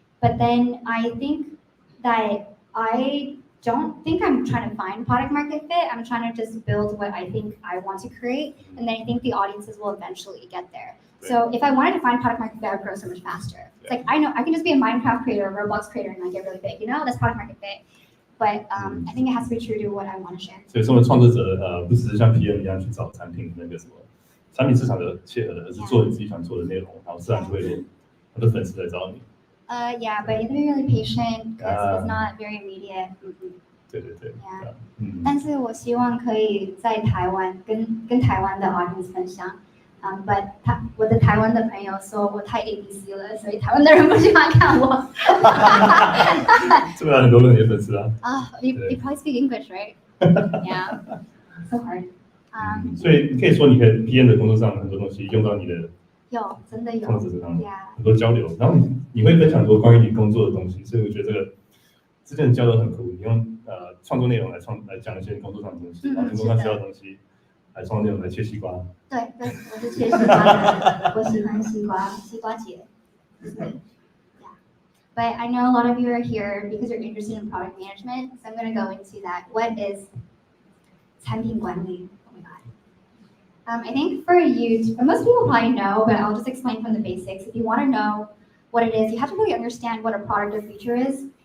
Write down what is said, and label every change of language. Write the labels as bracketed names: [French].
[English] But then I think that I don't think I'm trying to find product market fit. I'm trying to just build what I think I want to create, and then I think the audiences will eventually get there. So if I wanted to find product market fit, I would grow so much faster. It's like, I know I can just be a Minecraft creator, a Roblox creator, and get really big. That's product market fit. But I think it has to be true to what I want to share. [Chinese] 所以，身为创作者，不只是像 PM 一样去找产品那个什么产品市场的切合的，而是做你自己想做的内容，然后自然就会有很多粉丝来找你。 [English] Yeah, but you have to be really patient because it's not very immediate. [Chinese] 对对对。 [English] Yeah. [Chinese] 但是我希望可以在台湾跟台湾的 audience 分享。 But 我的台湾的朋友说我太 ABC 了，所以台湾的人不喜欢看我。这边很多人也粉丝啊。 [English] You probably speak English, right? Yeah. So hard. [Chinese] 所以你可以说，你可以 PM 的工作上很多东西用到你的真的有创作者上， [English] Yeah. [Chinese] 很多交流，然后你会分享很多关于你工作的东西，所以我觉得这个之间的交流很酷。你用创作内容来讲一些你工作上的东西，然后工作上需要的东西来创作内容来切西瓜。对，我是切西瓜的，我喜欢西瓜姐。 [English] Yeah. But I know a lot of you are here because you're interested in product management, so I'm going to go into that. What is [Chinese] 产品管理? [English] Oh my god. I think for most people probably know, but I'll just explain from the basics. If you want to know what it is, you have to really understand what a product or feature is.